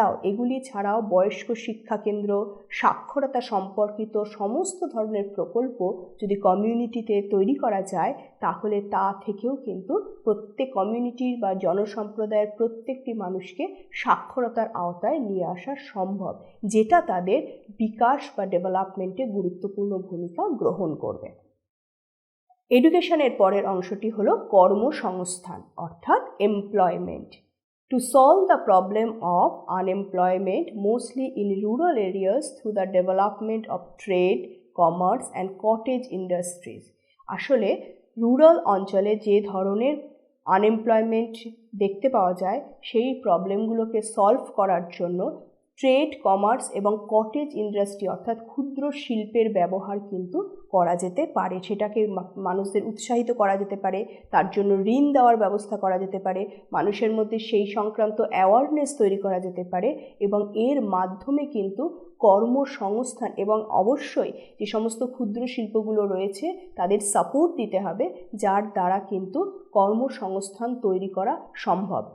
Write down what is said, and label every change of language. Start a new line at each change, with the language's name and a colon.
Bangla: এগুলি ছাড়াও বয়স্ক শিক্ষা কেন্দ্র, সাক্ষরতা সম্পর্কিত সমস্ত ধরনের প্রকল্প যদি কমিউনিটিতে তৈরি করা যায়, তাহলে তা থেকেও কিন্তু প্রত্যেক কমিউনিটির বা জনসম্প্রদায়ের প্রত্যেকটি মানুষকে সাক্ষরতার আওতায় নিয়ে আসা সম্ভব, যেটা তাদের বিকাশ বা ডেভেলপমেন্টে গুরুত্বপূর্ণ ভূমিকা গ্রহণ করবে। এডুকেশনের পরের অংশটি হলো কর্মসংস্থান অর্থাৎ employment.
English: To solve the problem of unemployment, mostly in rural areas, through the development of trade, commerce and cottage industries.
Bangla: আসলে রুরাল অঞ্চলে যে ধরনের আনএমপ্লয়মেন্ট দেখতে পাওয়া যায়, সেই প্রবলেমগুলোকে সলভ করার জন্য ট্রেড, কমার্স এবং কটেজ ইন্ডাস্ট্রি অর্থাৎ ক্ষুদ্র শিল্পের ব্যবহার কিন্তু করা যেতে পারে। সেটাকে মানুষদের উৎসাহিত করা যেতে পারে, তার জন্য ঋণ দেওয়ার ব্যবস্থা করা যেতে পারে, মানুষের মধ্যে সেই সংক্রান্ত অ্যাওয়ারনেস তৈরি করা যেতে পারে এবং এর মাধ্যমে কিন্তু কর্মসংস্থান এবং অবশ্যই যে সমস্ত ক্ষুদ্র শিল্পগুলো রয়েছে তাদের সাপোর্ট দিতে হবে, যার দ্বারা কিন্তু কর্মসংস্থান তৈরি করা সম্ভব।